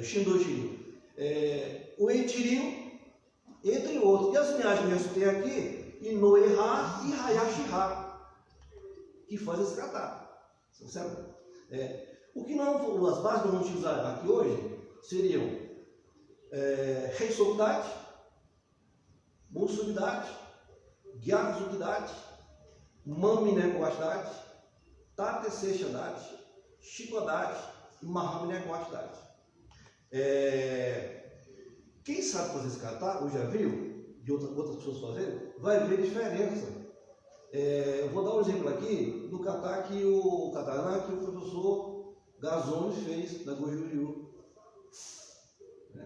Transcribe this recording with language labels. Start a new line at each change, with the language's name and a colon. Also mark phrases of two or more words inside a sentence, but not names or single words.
Portuguese: Shindojin, o Eiichiryu, entre outros. E as linhagens que tem aqui, Inoiha e Hayashiha, que fazem esse kata, certo? O que não, as bases que vamos utilizar aqui hoje seriam Heisoudachi, Musubidachi, Gyakuzukidachi, Manmineko-Washidachi, Tate-Seishidachi, Shikodachi e Mahame-Neko-Washidachi. Quem sabe fazer esse kata, ou já viu, de outras pessoas fazendo, vai ver a diferença. Eu vou dar um exemplo aqui do kata que o professor Gazone fez na Goju-Ryu. Né?